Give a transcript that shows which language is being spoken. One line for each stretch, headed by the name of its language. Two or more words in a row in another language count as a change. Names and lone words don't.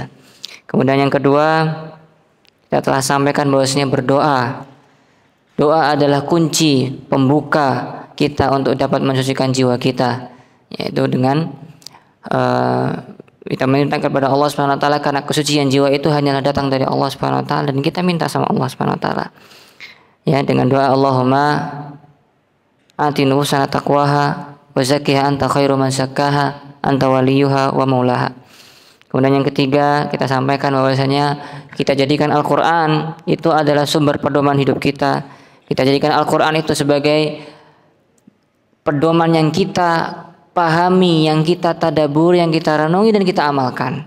Indonesian: Kemudian yang kedua, kita telah sampaikan bahwasanya berdoa, doa adalah kunci pembuka kita untuk dapat mensucikan jiwa kita, yaitu dengan kita minta kepada Allah
Arabic: سبحانه وتعالى,
Indonesian: karena kesucian jiwa itu hanyalah datang dari Allah
Arabic: سبحانه وتعالى,
Indonesian: dan kita minta sama Allah
Arabic: سبحانه وتعالى,
Indonesian: ya, dengan doa
Arabic: اللهم آت نفوسنا تقواها وزكها أنت خير من زكاها أنت وليها ومولاها.
Indonesian: Kemudian yang ketiga, kita sampaikan bahwasanya kita jadikan Al-Qur'an itu adalah sumber pedoman hidup kita. Kita jadikan Al-Qur'an itu sebagai pedoman yang kita pahami, yang kita tadabur, yang kita renungi dan kita amalkan.